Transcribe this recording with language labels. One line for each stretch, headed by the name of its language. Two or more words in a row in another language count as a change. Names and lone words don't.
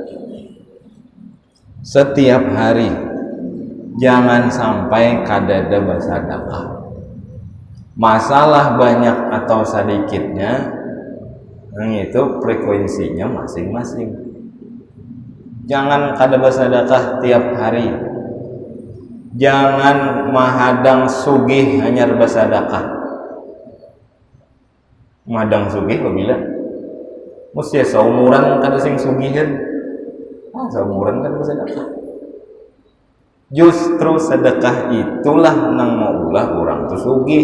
Banjar: Setiap hari jangan sampai kadada bersedekah.
Indonesian: Masalah banyak atau sedikitnya itu frekuensinya masing-masing.
Banjar: Jangan kada bersedekah tiap hari. Jangan mahadang sugih hanya bersedekah. Madang sugih bila mesti seumuran kada sing sugihan. Seumuran kada bersedekah. Justru sedekah itulah nang maulah orang tu sugih.